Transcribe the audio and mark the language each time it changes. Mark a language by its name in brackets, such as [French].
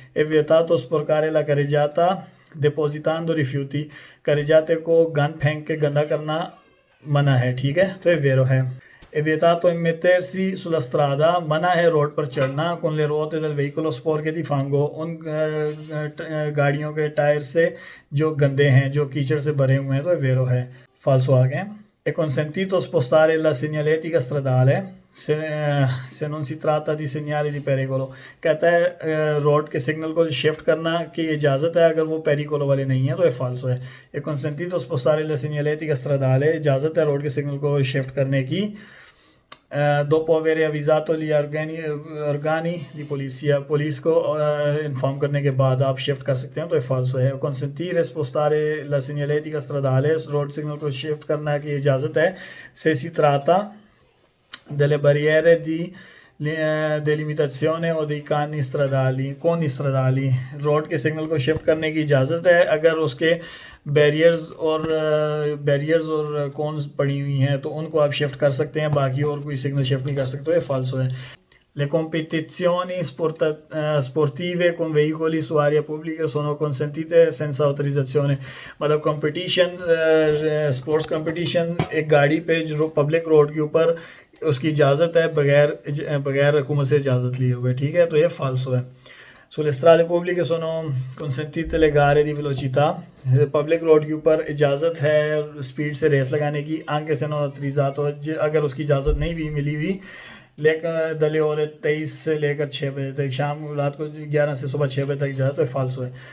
[Italian] è vietato sporcare la carreggiata depositando rifiuti, [Hindi] carreggiate को gun फेंक के गंदा करना मना है, ठीक है, तो ये वेरो है। [Italian] è vietato immettersi sulla strada, [Hindi] मना है रोड पर चढ़ना [Italian] con le ruote del veicolo sporche di fango, [Hindi] उन गाड़ियों के टायर से जो गंदे हैं, जो कीचड़ से भरे हुए हैं, तो वेरो है, falso आगे. [Italian] È consentito spostare la segnaletica stradale se non si tratta di segnali di pericolo. [Hindi] कहता है रोड के सिग्नल को शिफ्ट करना की इजाज़त है अगर वो पेरिकोलो वाले नहीं है, तो ये फाल्सो है. [Italian] È consentito spostare la segnaletica stradale, [Hindi] इजाज़त है रोड के सिग्नल को शिफ्ट करने की [Italian] dopo aver avvisato gli organi di polizia, [Hindi] police को इन्फॉर्म करने के बाद आप शिफ्ट कर सकते हैं, तो ये फाल्सो है. [Italian] consentire spostare la segnaletica stradale, [Hindi] road signal को शिफ्ट करने की इजाज़त है, [Italian] se si tratta delle barriere di delimitazione o dei coni stradali, [Hindi] road के सिग्नल को शिफ्ट करने की इजाज़त है अगर उसके बैरियर्स और कॉन्स पड़ी हुई हैं, तो उनको आप शिफ्ट कर सकते हैं, बाकी और कोई सिग्नल शिफ्ट नहीं कर सकते. ये फाल्सो है. [Italian] Le competizioni sportive con veicoli su aria pubblica sono consentite senza autorizzazione. [Hindi] मतलब कंपटीशन, स्पोर्ट्स कंपटीशन एक गाड़ी पे जो पब्लिक रोड के ऊपर उसकी इजाज़त है बगैर हुकूमत से इजाज़त लिए हुए, ठीक है, तो ये फाल्सो है. [Italian] Sulle strade pubbliche sono consentite le gare di velocità, [Hindi] public road के ऊपर इजाज़त है स्पीड से रेस लगाने की, [Italian] anche se non autorizzato, [Hindi] अगर उसकी इजाज़त नहीं भी मिली हुई, लेकिन दले और 23 से लेकर 6 बजे तक, शाम रात को 11 से सुबह 6 बजे तक इजाज़त, तो फाल्सो है.